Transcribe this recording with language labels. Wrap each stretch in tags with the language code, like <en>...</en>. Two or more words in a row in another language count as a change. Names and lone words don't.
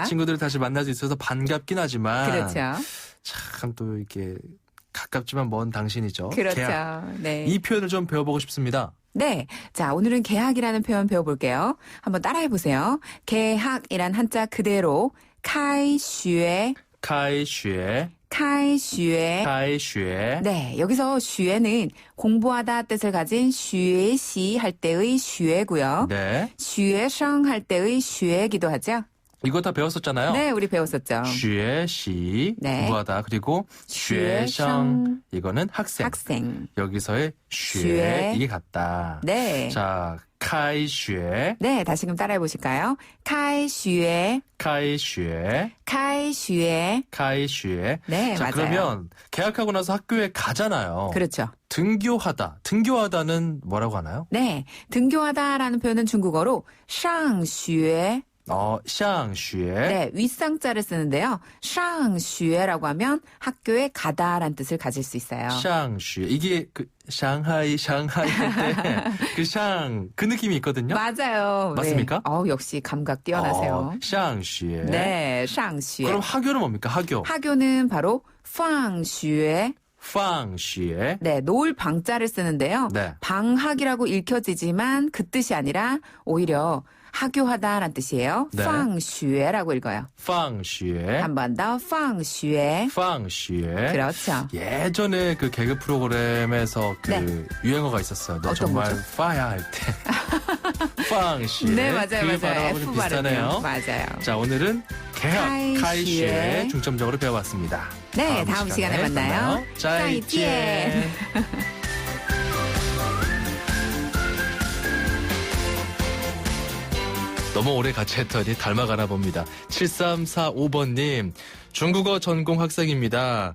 <ko>친구들을 다시 만날 수 있어서 반갑긴 하지만 그렇죠. 참 또 이렇게 가깝지만 먼 당신이죠. 그렇죠. 개학. 네. 이 표현을 좀 배워보고 싶습니다. 네. 자, 오늘은 개학이라는 표현 배워볼게요. 한번 따라해 보세요. 개학이란 한자 그대로 开学</ko> <zh>开学开学开学</zh> <ko>네, 여기서 学는 공부하다 뜻을 가진 学习 할 때의 学고요. 네. 学生 할 때의 学기도 하죠. 이거 다 배웠었잖아요. 네, 우리 배웠었죠.</ko> <zh>学习</zh> <ko>네. 공부하다. 그리고 学生 이거는 학생. 여기서의 学 이게 같다. 네. 자,</ko> <zh>开学</zh> <ko>네, 다시금 따라해 보실까요?</ko> <zh>开学开学开学开学</zh> <ko>네, 자, 맞아요. 그러면 개학하고 나서 학교에 가잖아요. 그렇죠. 등교하다. 등교하다는 뭐라고 하나요? 네, 등교하다라는 표현은 중국어로 上学</ko> <zh>샹学</zh> <ko>네, 윗상자를 쓰는데요. 上学 라고 하면 학교에 가다라는 뜻을 가질 수 있어요. 上学 이게 그 샹하이 할 때 그 샹 그 느낌이 있거든요. 맞아요. 맞습니까? 네. 역시 감각 뛰어나세요.</ko> <zh>上学 네, 上学</zh> <ko>그럼 학교는 뭡니까? 학교. 학교는 바로 放学</ko> <zh>放学</zh> <ko>네, 놓을 방자를 쓰는데요. 네. 방학이라고 읽혀지지만 그 뜻이 아니라 오히려 학교하다라는 뜻이에요. 네. 放学 라고 읽어요.</ko> <zh>放学</zh> <ko>한 번 더 放学</ko> <zh>放学</zh> <ko>그렇죠. 예전에 그 개그 프로그램에서 그 네. 유행어가 있었어요. 너 어떤 정말 거죠? 파야 할 때.</ko> <zh>放学</zh> <ko>네, 맞아요, 그 맞아요. 발음하고 좀 F 비슷하네요. 발음이요. 맞아요. 자, 오늘은 개학,</ko> <zh>开学</zh> <ko>开学 중점적으로 배워봤습니다. 네, 다음 시간에 만나요.</ko> <zh>再见.</zh> <ko>너무 오래 같이 했더니 닮아가나 봅니다. 7345번님, 중국어 전공 학생입니다.</ko>